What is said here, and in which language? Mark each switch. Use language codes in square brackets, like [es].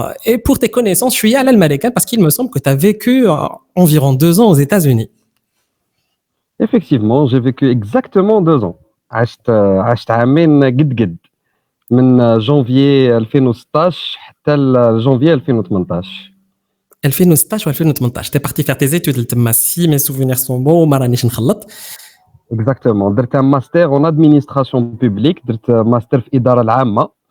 [fr] Et pour tes connaissances, je suis allé à l'Américain parce qu'il me semble que tu as vécu environ 2 ans aux États-Unis. Effectivement, j'ai vécu exactement 2 ans. [ar] عشت عامين قد من janvier 2016 حتى janvier 2018. [fr] 2016 و 2018 t'es parti faire tes études [ar] تما [fr] si mes souvenirs sont bons [ar] ما رانيش نخلط. [fr] Exactement. [ar] درت [fr] un master en administration publique, [ar] درت master في الإدارة العامة.